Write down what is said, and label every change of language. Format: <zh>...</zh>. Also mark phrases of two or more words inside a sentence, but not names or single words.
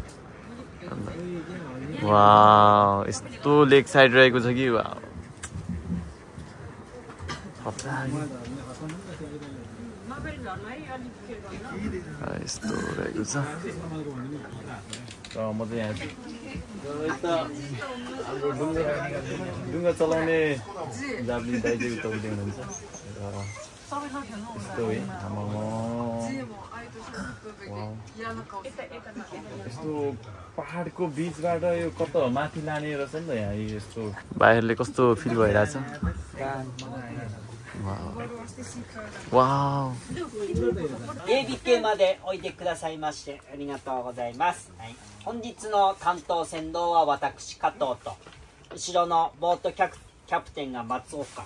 <ne>वाउ यस्तो लेक साइड रहेको छ कि वाउ यस्तो रहेको छ र म चाहिँ यहाँ हाम्रो डुङ्गा चलाउने जापानिज दाइ चाहिँ उता उठ्दै हुनुहुन्छ र यस्तो है यस्तो पहाडको बिचबाट यो कता माथि लाने रहेछ नि त यहाँ यस्तो बाहिरले कस्तो फिल भइरहेछ</ne> <ja>wow。ABK までおいでくださいましてありがとうございます。はい、本日の担当船頭は私加藤と後ろのボートキャプテンが松岡。</ja>